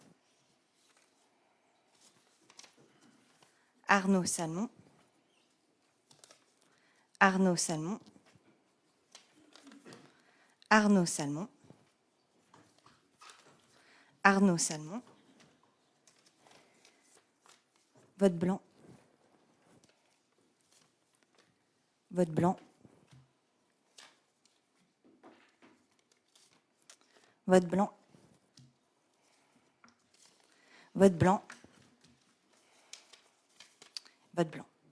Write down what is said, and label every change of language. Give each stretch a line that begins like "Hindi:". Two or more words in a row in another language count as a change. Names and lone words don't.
French: Arnaud Salmon. Arnaud Salmon. Arnaud Salmon. Arnaud Salmon. Vote blanc. Vote blanc. Vote blanc. Vote blanc. Vote blanc.